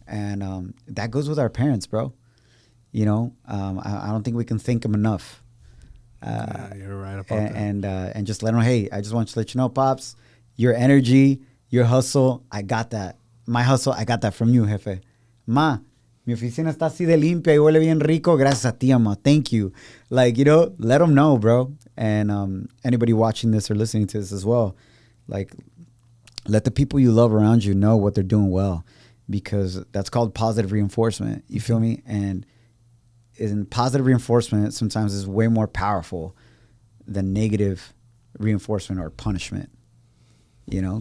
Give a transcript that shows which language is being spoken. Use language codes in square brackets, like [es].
[en] And that goes with our parents, bro. You know, I don't think we can thank them enough. Yeah, you're right about that. And just let them know, hey, I just want to let you know, Pops, your energy, your hustle, I got that. My hustle, I got that from you, jefe. [es] Ma, mi oficina está así de limpia y huele bien rico. Gracias a ti, ma. [en] Thank you. Like, you know, let them know, bro. And anybody watching this or listening to this as well, like, let the people you love around you know what they're doing well, because that's called positive reinforcement. You feel me? And in positive reinforcement sometimes is way more powerful than negative reinforcement or punishment, you know?